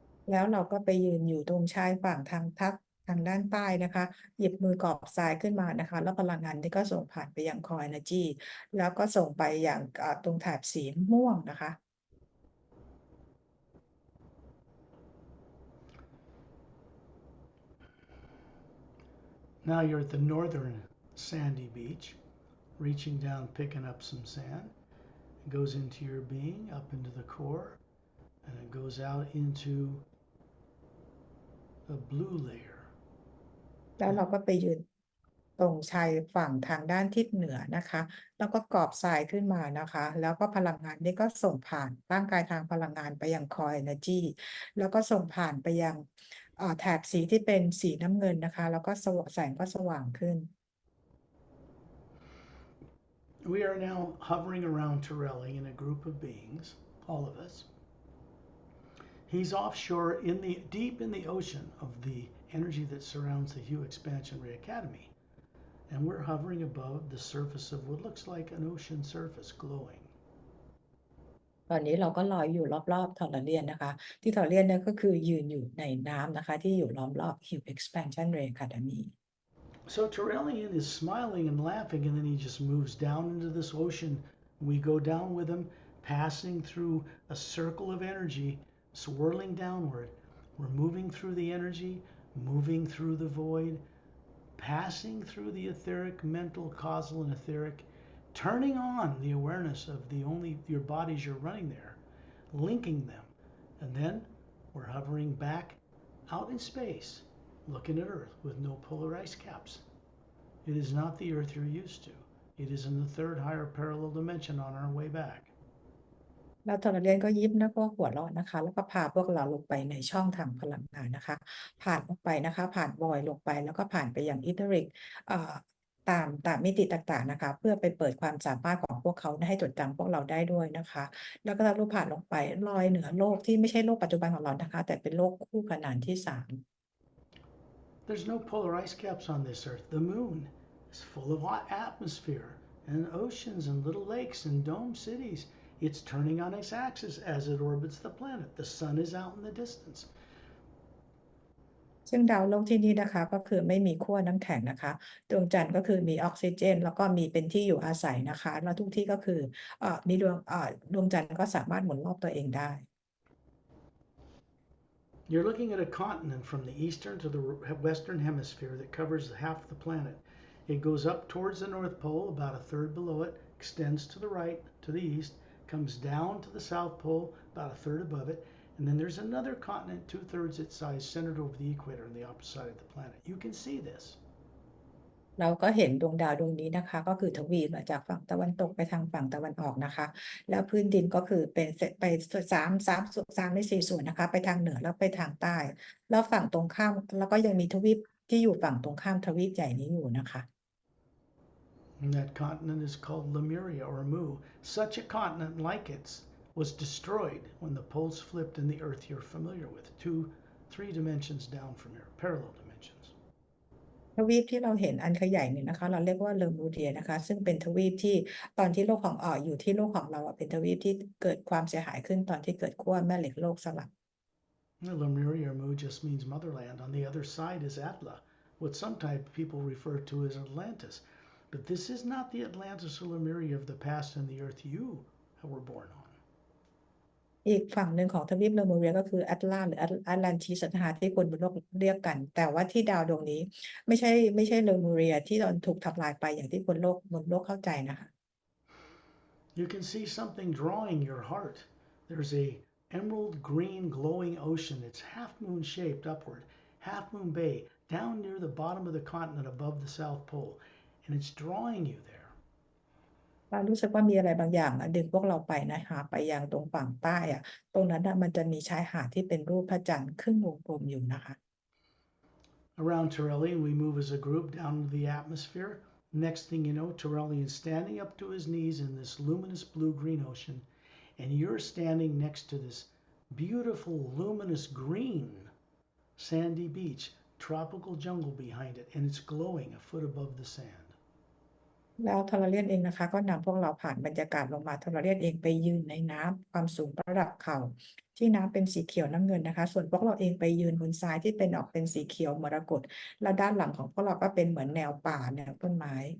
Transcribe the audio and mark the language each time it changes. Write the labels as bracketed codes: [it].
[th] แล้วเราก็ไปยืนอยู่ตรงชายฝั่งทางด้านใต้นะคะหยิบมือกอบทรายขึ้นมานะคะแล้วพลังงานที่ก็ส่งผ่านไปยัง Core Energy แล้วก็ส่งไปอย่างตรงแถบสีม่วงนะคะ [en] Now you're at the northern sandy beach, reaching down, picking up some sand. It goes into your being, up into the core, and it goes out into a blue layer. [th] แล้วเราก็ไปยืนตรงชายฝั่งทางด้านทิศเหนือนะคะแล้วก็กอบทรายขึ้นมานะคะแล้วก็พลังงานนี้ก็ส่งผ่านร่างกายทางพลังงานไปยัง Core Energy แล้วก็ส่งผ่านไปยังแถบสีที่เป็นสีน้ำเงินนะคะแล้วก็แสงก็สว่างขึ้น [en] We are now hovering around Torelli in a group of beings, all of us. He's offshore deep in the ocean of the energy that surrounds the HU Exp Ray Academy. And we're hovering above the surface of what looks like an ocean surface glowing. [th] ตอนนี้เราก็ลอยอยู่รอบๆทอร์เรียนนะคะที่ทอร์เรียนเนี่ยก็คือยืนอยู่ในน้ำนะคะที่อยู่ล้อมรอบ HU Exp Ray Academy [en] So Torellian is smiling and laughing, and then he just moves down into this ocean. We go down with him, passing through a circle of energy, swirling downward. We're moving through the energy, moving through the void, passing through the etheric, mental, causal, and etheric, turning on the awareness of your bodies you're running there, linking them. And then we're hovering back out in space, looking at Earth with no polar ice caps. It is not the Earth you're used to. It is in the third higher parallel dimension on our way back. [th] แล้วทอร์เรียนก็ยิ้มแล้วก็หัวเราะนะคะแล้วก็พาพวกเราลงไปในช่องทางพลังงานนะคะผ่านลงไปนะคะผ่านวอยลงไปแล้วก็ผ่านไปอย่างอิเทริกตามมิติต่างๆนะคะเพื่อไปเปิดความสามารถของพวกเขาให้จดจำพวกเราได้ด้วยนะคะแล้วก็ทะลุผ่านลงไปลอยเหนือโลกที่ไม่ใช่โลกปัจจุบันของเรานะคะแต่เป็นโลกคู่ขนานที่ 3 [en] There's no polar ice caps on this Earth. The moon is full of hot atmosphere and oceans and little lakes and dome cities. It's turning on its axis as it orbits the planet. The sun is out in the distance. [th] ซึ่งดาวโลกที่นี่นะคะก็คือไม่มีขั้วน้ำแข็งนะคะดวงจันทร์ก็คือมีออกซิเจนแล้วก็มีเป็นที่อยู่อาศัยนะคะแล้วทุกที่ก็คือมีดวงจันทร์ก็สามารถหมุนรอบตัวเองได้ [en] You're looking at a continent from the eastern to the western hemisphere that covers half the planet. It goes up towards the North Pole, about a third below it, extends to the right, to the east, comes down to the South Pole, about a third above it, and then there's another continent 2/3 its size centered over the equator on the opposite side of the planet. You can see this. [th] เราก็เห็นดวงดาวดวงนี้นะคะก็คือทวีปมาจากฝั่งตะวันตกไปทางฝั่งตะวันออกนะคะแล้วพื้นดินก็คือเป็นไป3 ใน 4 ส่วนนะคะไปทางเหนือแล้วไปทางใต้แล้วฝั่งตรงข้ามแล้วก็ยังมีทวีปที่อยู่ฝั่งตรงข้ามทวีปใหญ่นี้อยู่นะคะ [en] And that continent is called Lemuria or Mu. Such a continent like it was destroyed when the poles flipped in the Earth you're familiar with, 3 dimensions down from here, parallel dimensions. [th] ทวีปที่เราเห็นอันขยายเนี่ยนะคะเราเรียกว่าเลอมูเดียนะคะซึ่งเป็นทวีปที่ตอนที่โลกของอยู่ที่โลกของเราเป็นทวีปที่เกิดความเสียหายขึ้นตอนที่เกิดขั้วแม่เหล็กโลกสลับ [en] Lemuria or Mu just means motherland. On the other side is Atla, what sometimes people refer to as Atlantis. But this is not the Atlantis or Lemuria of the past and the Earth you were born on. [th] อีกฝั่งหนึ่งของทวีปเลอมูเรียก็คือแอตลาหรือแอตแลนติสนะคะที่คนบนโลกเรียกกันแต่ว่าที่ดาวดวงนี้ไม่ใช่เลอมูเรียที่ตอนถูกทำลายไปอย่างที่บนโลกเข้าใจนะคะ [en] You can see something drawing your heart. There's a emerald green glowing ocean. It's half moon shaped upward, half moon bay, down near the bottom of the continent above the South Pole, and it's drawing you there. [th] เรารู้สึกว่ามีอะไรบางอย่างดึงพวกเราไปนะคะไปยังตรงฝั่งใต้อะตรงนั้นมันจะมีชายหาดที่เป็นรูปพระจันทร์ครึ่งวงกลมอยู่นะคะ [en] Around Torellian, we move as a group down into the atmosphere. Next thing you know, Torellian's standing up to his knees in this luminous blue-green ocean, and you're standing next to this beautiful luminous green sandy beach, tropical jungle behind it, and it's glowing a foot above the sand. [th] แล้วทอร์เรียนเองนะคะก็นำพวกเราผ่านบรรยากาศลงมาทอร์เรียนเองไปยืนในน้ำความสูงระดับเข่าที่น้ำเป็นสีเขียวน้ำเงินนะคะส่วนพวกเราเองไปยืนบนทรายที่เป็นออกเป็นสีเขียวมรกตและด้านหลังของพวกเราก็เป็นเหมือนแนวป่าแนวต้นไม้